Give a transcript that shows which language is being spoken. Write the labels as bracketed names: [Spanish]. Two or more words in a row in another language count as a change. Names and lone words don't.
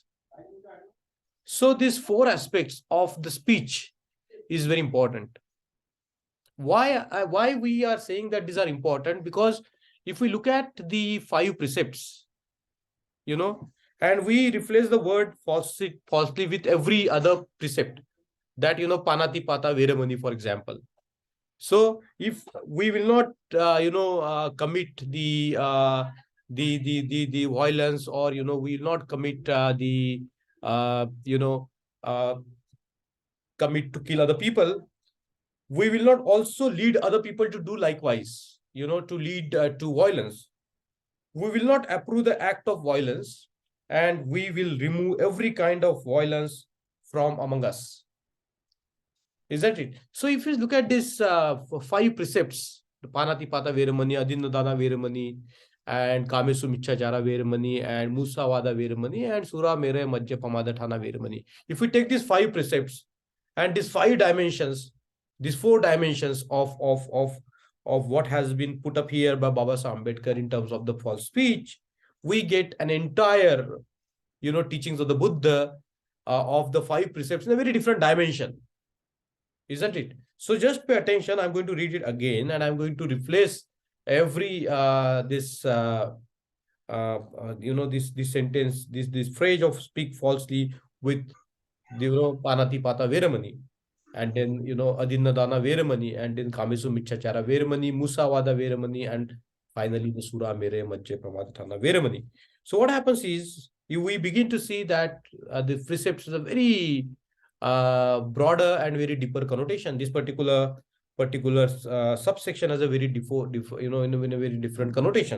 [English] So these four aspects of the speech is very important. Why we are saying that these are important? Because if we look at the 5 precepts, and we replace the word falsely with every other precept, that, [Pali] panati pata veramani, [English] for example. So if we will not, commit the violence, or, we will not commit commit to kill other people, we will not also lead other people to do likewise, to lead to violence. We will not approve the act of violence, and we will remove every kind of violence from among us. Isn't it? So if you look at this 5 precepts, the [Pali] Panati Pata Veramani, Adinna Dana Veramani, [English] and [Pali] Kamesu Michachara Veramani, [English] and [Pali] Musavada Veramani, [English] and [Pali] Sura Mere Majja Pamadatana Veramani. [English] If we take these 5 precepts and these 5 dimensions, these 4 dimensions of what has been put up here by Baba Ambedkar in terms of the false speech, we get an entire, teachings of the Buddha of the 5 precepts in a very different dimension. Isn't it? So just pay attention. I'm going to read it again, and I'm going to replace every this sentence, this phrase of speak falsely with [Pali] Panati Pata Veramani, [English] and then [Pali] Adinna Dana Veramani, [English] and then [Pali] Kamesu Michachara Veramani, Musavada Veramani, [English] and finally the [Pali] Sura Mere Majje Pramadatana Veramani. [English] So what happens is we begin to see that the precepts is a very broader and very deeper connotation. This particular subsection has a very in a very different connotation.